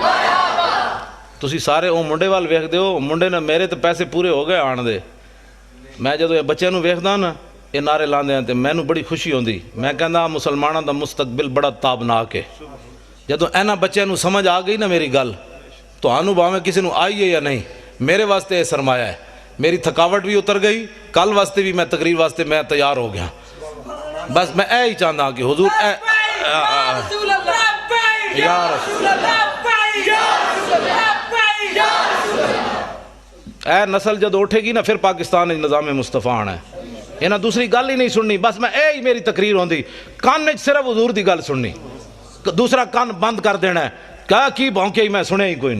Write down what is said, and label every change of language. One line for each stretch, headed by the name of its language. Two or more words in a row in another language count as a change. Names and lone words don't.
Punjabi: تسی سارے او منڈے وال ویکھ دیو، منڈے نے میرے تے پیسے پورے ہو گئے آن دے، میں جدوں یہ بچے نوں ویکھدا نا یہ نعرے لاندے ہیں تے مینوں بڑی خوشی ہوندی، میں کہندا مسلماناں دا مستقبل بڑا تابناک ہے۔ جدوں اینا بچے نوں سمجھ آ گئی نا میری گل، تو آنو باویں کسی نوں آئی ہے یا نہیں، میرے واسطے یہ سرمایہ ہے۔ میری تھکاوٹ بھی اتر گئی، کل واسطے بھی میں تقریر واسطے میں تیار ہو گیا۔ بس میں اے ہی چاہتا کہ حضور اے یا رسول اے نسل جد اٹھے گی نا پھر پاکستان نظام مصطفیٰ آنا ہے، انہاں دوسری گل ہی نہیں سننی، بس میں اے ہی میری تقریر ہوندی، کان وچ صرف حضور دی گل سننی، دوسرا کان بند کر دینا ہے، کیا کی بھونکے ہی میں سنے ہی کوئی نہیں۔